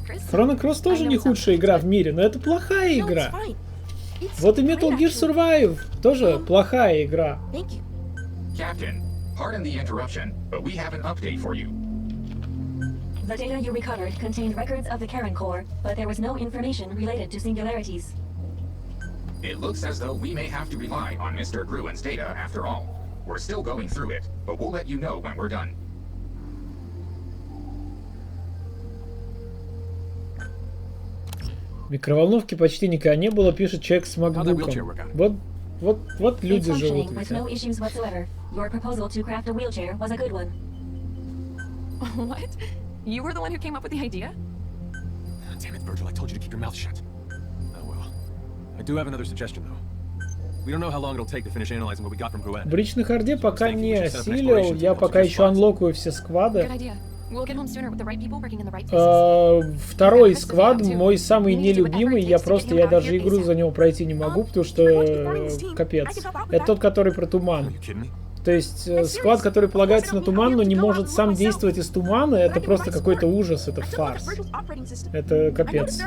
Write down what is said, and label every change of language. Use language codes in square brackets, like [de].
[ru] Chrono Cross тоже не худшая игра в мире, но это плохая игра. Вот и Metal Gear Survive тоже плохая игра. [en] Captain, pardon the interruption, but we have an update for you. The data you recovered contained records of the Karen Core, but there was no information related to singularities. It looks as though we may have to rely on Mr. Gruen's data after all. We're still going through it, but we'll let you know when we're done. [ru] Микроволновки почти никогда не было, пишет человек с макбуком. Вот люди живут. [en] Your proposal to craft a wheelchair was a good one. What? You were the one who came up with the idea? Damn it, Virgil, I told you to keep your mouth shut. Oh well. I do have another suggestion, though. We don't know how long it'll take to finish analyzing what we got from QIWI. [ru] В бричной харде пока не осилил, я пока еще анлокаю все сквады. [en] Good idea. We'll get home sooner with the right people working in the right places. [ru] Второй сквад, мой самый нелюбимый, я даже игру за него пройти не могу, потому что капец. Это тот, который про туман. То есть сквад, который полагается на туман, но не может сам действовать из тумана, это просто какой-то ужас, это фарс. Это капец.